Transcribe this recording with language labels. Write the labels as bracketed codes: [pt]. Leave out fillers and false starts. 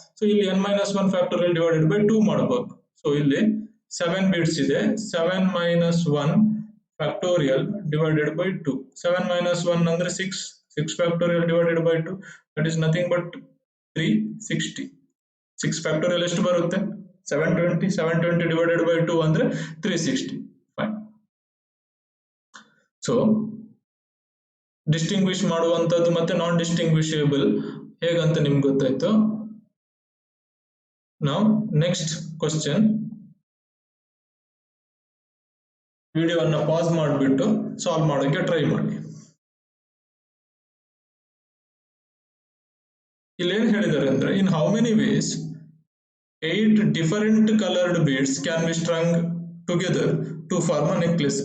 [en] so ಇಲ್ಲಿ n-1 factorial divided by 2 [kn] ಮಾಡಬೇಕು. [en] So ಇಲ್ಲಿ 7 bits ಇದೆ, 7-1 factorial divided by 2. 7-1 [kn] ಅಂದ್ರೆ [en] 6 factorial divided by 2, that is nothing but 360. [kn] 6 factorial ಎಷ್ಟು ಬರುತ್ತೆ? [en] 720 divided by 2 [kn] ಅಂದ್ರೆ [en] 360. Fine. [kn] ಸೊ ಡಿಸ್ಟಿಂಗ್ವಿಶ್ ಮಾಡುವಂತದ್ದು ಮತ್ತೆ ನಾನ್ ಡಿಸ್ಟಿಂಗ್ವಿಷೇಬಲ್ ಹೇಗಂತ ನಿಮ್ಗೆ ಗೊತ್ತಾಯ್ತು. ನಾವು ನೆಕ್ಸ್ಟ್ ಕ್ವಶನ್ ವಿಡಿಯೋವನ್ನ ಪಾಸ್ ಮಾಡಿಬಿಟ್ಟು ಸಾಲ್ವ್ ಮಾಡೋಕೆ ಟ್ರೈ ಮಾಡಿ. ಇಲ್ಲಿ ಏನ್ ಹೇಳಿದ್ದಾರೆ ಅಂದ್ರೆ, [en] In how many ways 8 different colored beads can be strung together to form a necklace.